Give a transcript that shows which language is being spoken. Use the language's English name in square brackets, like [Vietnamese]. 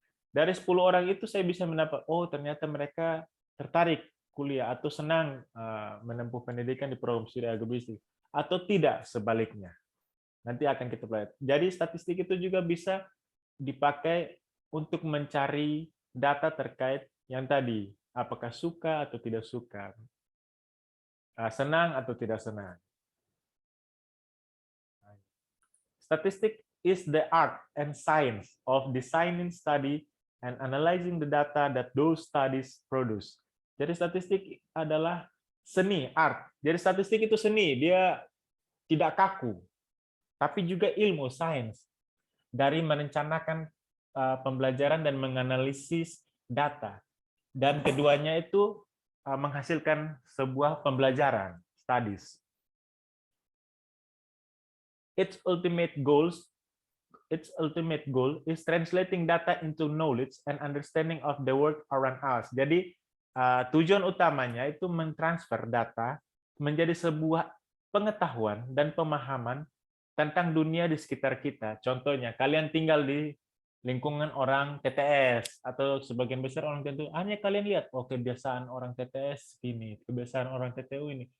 [Indonesian] Dari 10 orang itu saya bisa mendapat, oh ternyata mereka tertarik kuliah atau senang menempuh pendidikan di program studi agribisnis, atau tidak sebaliknya. Nanti akan kita pelajari. Jadi statistik itu juga bisa dipakai untuk mencari data terkait yang tadi, apakah suka atau tidak suka, senang atau tidak senang. [English] Statistic is the art and science of designing study and analyzing the data that those studies produce. [Indonesian] Jadi statistik adalah seni, art. Jadi statistik itu seni, dia tidak kaku, tapi juga ilmu, sains, dari merencanakan pembelajaran dan menganalisis data. Dan keduanya itu menghasilkan sebuah pembelajaran, studies. [English] Its ultimate goal is translating data into knowledge and understanding of the world around us. [Indonesian] Jadi tujuan utamanya itu mentransfer data menjadi sebuah pengetahuan dan pemahaman tentang dunia di sekitar kita. Contohnya, kalian tinggal di lingkungan orang TTS atau sebagian besar orang TTU, hanya kalian lihat, oh kebiasaan orang TTS ini, kebiasaan orang TTU ini.